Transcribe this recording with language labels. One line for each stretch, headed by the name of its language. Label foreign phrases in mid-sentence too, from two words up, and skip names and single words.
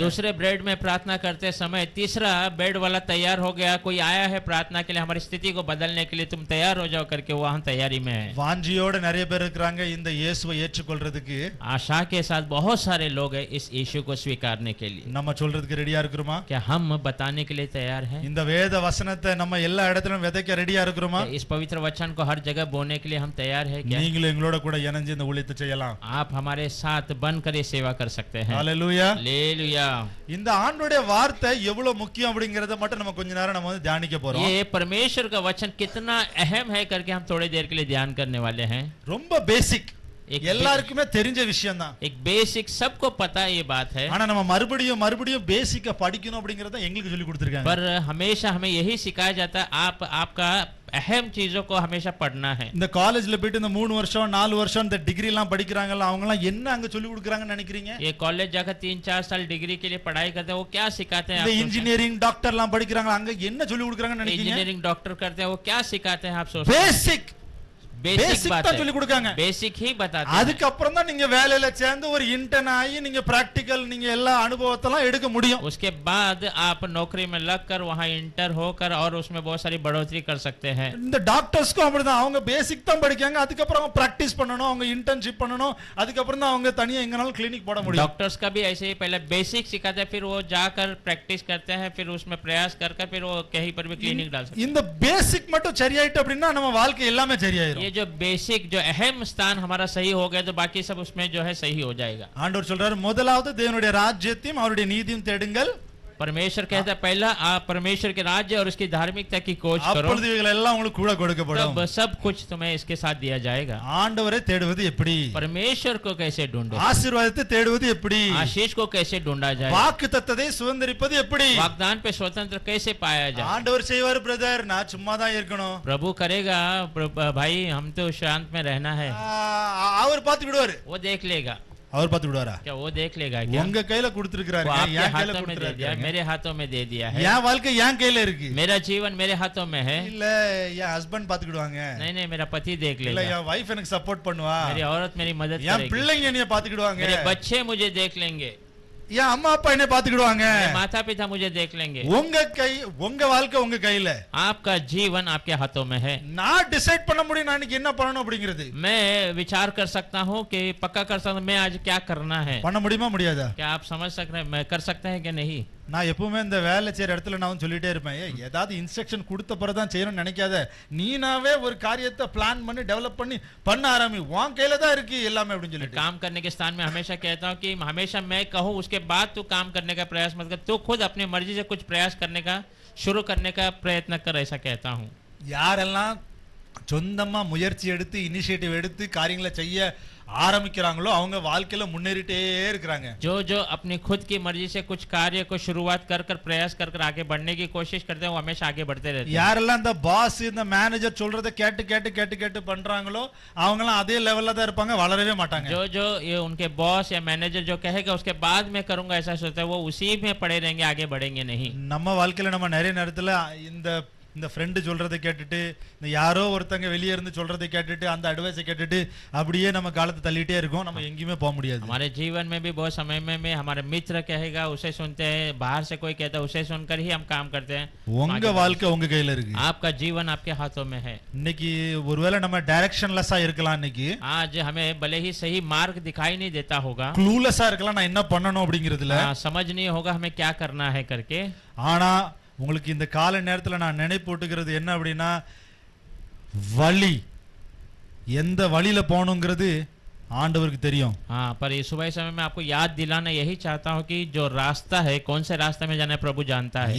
Hindi: दूसरे बेड में प्रार्थना करते समय तीसरा बेड वाला तैयार हो गया, कोई आया है प्रार्थना के लिए, हमारी स्थिति को बदलने के लिए, तुम तैयार हो जाओ करके वहां तैयारी में है।
Tamil: வாஞ்சியோட நிறைய பேர் இருக்காங்க இந்த இயேசுவை ஏற்றுக்கொள்றதுக்கு.
Hindi: आशा के साथ बहुत सारे लोग हैं इस यीशु को स्वीकारने के लिए।
Tamil: நம்ம சொல்றதுக்கு ரெடியா இருக்கிறோமா?
Hindi: क्या हम बताने के लिए तैयार हैं?
Tamil: இந்த வேத வசனத்தை நம்ம எல்லா இடத்திலும் விதைக்க ரெடியா இருக்கிறோமா?
Hindi: क्या इस पवित्र वचन को हर जगह बोलने के लिए हम तैयार हैं क्या?
Tamil: நீங்களும் எங்களோட கூட இணைஞ்சு இந்த ஊழியத்தை செய்யலாம்.
Hindi: आप हमारे साथ बनकर ये सेवा कर सकते हैं।
Tamil: ஹalleluya.
Hindi: हालेलुया।
Tamil: இந்த ஆண்டவருடைய வார்த்தை எவ்வளவு முக்கியம் அப்படிங்கறத மட்டும் நம்ம கொஞ்ச நேரம் நம்ம வந்து தியானிக்க போறோம்.
Hindi: ये परमेश्वर का वचन कितना अहम है करके हम थोड़ी देर के लिए ध्यान करने वाले हैं।
Tamil: ரொம்ப பேசிக்,
Hindi: एक
Tamil: எல்லாருக்குமே தெரிஞ்ச விஷயம் தான்.
Hindi: एक बेसिक, सबको पता ये बात है,
Tamil: ஆனா நம்ம மறுபடியும் பேசிக்க படிக்கணும் அப்படிங்கறத எங்களுக்கு சொல்லி கொடுத்திருக்காங்க.
Hindi: पर हमेशा हमें यही सिखाया जाता है आपका अहम चीजों को हमेशा पढ़ना है।
Tamil: இந்த காலேஜ்ல போயிட்டு இந்த 3 வருஷம் 4 வருஷம் இந்த டிகிரி எல்லாம் படிக்கறாங்கல, அவங்க எல்லாம் என்ன அங்க சொல்லி கொடுக்கறாங்கன்னு நினைக்கிறீங்க?
Hindi: ये कॉलेज जाकर 3-4 साल डिग्री के लिए पढ़ाई करते हैं, वो क्या सिखाते हैं
Tamil: இந்த
Hindi: आप?
English: engineering doctor
Tamil: எல்லாம் படிக்கறாங்க, அங்க என்ன சொல்லி கொடுக்கறாங்கன்னு நினைக்கிறீங்க?
English: engineering doctor
Hindi: करते हैं, वो क्या सिखाते हैं आप सोचते हैं?
Tamil: பேசிக்
Hindi: बेसिक बात
Tamil: தான் சொல்லி கொடுக்காங்க.
Hindi: है, बेसिक ही बताते हैं।
Tamil: அதுக்கு அப்புறம் தான் நீங்க வேலையில சேர்ந்து ஒரு இன்டர்ன் ஆகி நீங்க பிராக்டிகல் நீங்க எல்லா அனுபவத்தெல்லாம் எடுக்க முடியும்.
Hindi: उसके बाद आप नौकरी में लगकर वहां इंटर होकर और उसमें बहुत सारी बढ़ोतरी कर सकते हैं।
Tamil: இந்த டாக்டர்ஸ்க்கும் அப்படிதான், அவங்க பேசிக் தான் படிக்காங்க, அதுக்கு அப்புறம் அவங்க பிராக்டிஸ் பண்ணணும், அவங்க இன்டர்ன்ஷிப் பண்ணணும், அதுக்கு அப்புறம் தான் அவங்க தனியா எங்கனாலும் கிளினிக் போட முடியும்.
Hindi: डॉक्टर्स का भी ऐसे ही पहले बेसिक सिखाते हैं, फिर वो जाकर प्रैक्टिस करते हैं, फिर उसमें प्रयास कर फिर वो कहीं पर भी क्लिनिक डाल सकते हैं।
Tamil: இந்த பேசிக் மட்டும் சரியாயிட்டு அப்படின்னா நம்ம வாழ்க்கை எல்லாமே சரியாயிரும்.
Hindi: ये जो बेसिक जो अहम स्थान हमारा सही हो गया तो बाकी सब उसमें जो है सही हो जाएगा।
Tamil: ஆண்டவர் சொல்றாரு, முதலாவது தேவனுடைய ராஜ்யத்தையும் அவருடைய நீதியும் தேடுங்கள்,
Hindi: परमेश्वर कहता है पहला आप परमेश्वर के राज्य और उसकी धार्मिकता की खोज करो,
Tamil: அப்பொழுது இவைகள் எல்லாம் உங்களுக்கு கூட கொடுக்கப்படும்.
Hindi: तब सब कुछ तुम्हें इसके साथ दिया जाएगा.
Tamil: ஆண்டவரை தேடுவது எப்படி?
Hindi: परमेश्वर को कैसे ढूंढे,
Tamil: ஆசீர்வாதத்தை தேடுவது எப்படி?
Hindi: आशीष को कैसे ढूंढा जाए,
Tamil: வாக்குத்தத்தத்தை சுதந்தரிப்பது எப்படி?
Hindi: वाग्दान पे स्वतंत्र कैसे पाया जाए.
Tamil: ஆண்டவர் செய்வார் பிரதர், நான் சும்மா தான் இருக்கணும்.
Hindi: प्रभु करेगा भाई, हम तो शांत में रहना है.
Tamil: அவர் பாத்துக்கிடுவாரு.
Hindi: वो देख लेगा.
Tamil: அவர் பாத்துக்கிடுவாரா?
Hindi: क्या वो देख लेगा क्या?
Tamil: உங்க கையில கொடுத்திருக்காரு,
Hindi: वो आपके
Tamil: என் கையில
Hindi: हाथों में दे दिया,
Tamil: கொடுத்திருக்காரு.
Hindi: मेरे हाथों में दे दिया है.
Tamil: என் வாழ்க்கை என் கையில இருக்கு.
Hindi: मेरा जीवन मेरे हाथों में है.
Tamil: இல்ல என் ஹஸ்பண்ட் பாத்துக்கிடுவாங்க.
Hindi: नहीं नहीं, मेरा पति देख
Tamil: இல்ல
Hindi: लेगा,
Tamil: என் வைஃப் எனக்கு சப்போர்ட் பண்ணுவா.
Hindi: मेरी औरत मेरी मदद
Tamil: என்
Hindi: करेगी,
Tamil: பிள்ளைங்க என்னைய பாத்துக்கிடுவாங்க.
Hindi: मेरे बच्चे मुझे देख लेंगे,
Tamil: என் அம்மா அப்பா என்னைய பாத்துக்கிடுவாங்க.
Hindi: मेरे माता पिता मुझे देख लेंगे.
Tamil: உங்க கை, உங்க வாழ்க்கை உங்க கையில.
Hindi: आपका जीवन आपके हाथों में है.
Tamil: நான் டிசைட் பண்ண முடியும் நான் இன்னைக்கு என்ன பண்ணணும் அப்படிங்கிறது.
Hindi: मैं विचार कर सकता हूँ कि पक्का कर सकता हूँ मैं आज क्या करना है.
Tamil: பண்ண முடியுமா முடியாதா?
Hindi: क्या आप समझ सक रहे हैं, मैं कर सकते हैं कि नहीं?
Tamil: நான் எப்பவுமே இந்த வேலை செய்யற இடத்துல நான் சொல்லிட்டே இருப்பேன், ஏதாவது இன்ஸ்ட்ரக்ஷன் கொடுத்த பிறகுதான் செய்யணும்னு நினைக்காத, நீனாவே ஒரு காரியத்தை பிளான் பண்ணி டெவலப் பண்ணி பண்ண ஆரம்பி, உன் கையில தான் இருக்கு எல்லாமே அப்படின்னு சொல்லிட்டு.
Hindi: काम करने के स्थान में हमेशा कहता हूँ कि हमेशा मैं कहूँ उसके बाद तू काम करने का प्रयास मत कर, तू खुद अपनी मर्जी से कुछ प्रयास करने का शुरू करने का प्रयत्न कर, ऐसा कहता हूँ.
Tamil: யாரெல்லாம் சொந்தமா முயற்சி எடுத்து இனிஷியேட்டிவ் எடுத்து காரியங்களை செய்ய ஆரம்பிக்கிறாங்களோ அவங்க வாழ்க்கையில முன்னேறிட்டே இருக்கிறாங்க.
Hindi: जो जो अपनी खुद की मर्जी से कुछ कार्य को शुरुआत कर कर प्रयास कर कर आगे बढ़ने की कोशिश करते हैं, वो हमेशा आगे बढ़ते रहते हैं.
Tamil: யாரெல்லாம் இந்த பாஸ் இந்த மேனேஜர் சொல்றதை கேட்டு கேட்டு கேட்டு கேட்டு பண்றாங்களோ அவங்கலாம் அதே லெவல்ல தான் இருப்பாங்க, வளரவே மாட்டாங்க.
Hindi: जो जो ये उनके बॉस या मैनेजर जो कहेगा उसके बाद में करूंगा ऐसा सोचता है, वो उसी में पड़े रहेंगे, आगे बढ़ेंगे नहीं.
Tamil: நம்ம வாழ்க்கையில நம்ம நிறைய நேரத்துல இந்த ஃப்ரெண்டு சொல்றதை கேட்டுட்டு, இந்த யாரோ ஒருத்தங்க வெளியே இருந்து சொல்றதை கேட்டுட்டு, அந்த அட்வைஸை கேட்டுட்டு அப்படியே நம்ம காலத்தை தள்ளிட்டே இருக்கோம், நம்ம எங்கேயுமே போக முடியாது.
Hindi: हमारे जीवन में भी बहुत समय में हमारे मित्र कहेगा उसे सुनते हैं, बाहर से कोई कहता है उसे सुनकर ही हम काम करते हैं.
Tamil: உங்க வாழ்க்கை உங்க கையில இருக்கு.
Hindi: आपका जीवन आपके हाथों में है.
Tamil: இன்னைக்கு ஒருவேளை நம்ம டைரக்ஷன்லெஸ்ஸா இருக்கலாம், இன்னைக்கு
Hindi: आज हमें भले ही सही मार्ग दिखाई नहीं देता होगा,
Tamil: க்ளூலெஸ்ஸா இருக்கலாம், நான் என்ன பண்ணணும் அப்படிங்கிறதுல.
Hindi: समझ नहीं होगा हमें क्या करना है करके.
Tamil: ஆனா உங்களுக்கு இந்த கால நேரத்துல நான் நினைப்பூட்டுகிறது என்ன அப்படின்னா, வழி எந்த வழியில போகணுங்கிறது ஆண்டவருக்கு தெரியும்.
Hindi: हाँ, पर ये सुबह समय में आपको याद दिलाना यही चाहता हूँ कि जो रास्ता है, कौन से रास्ते में जाना है प्रभु जानता है.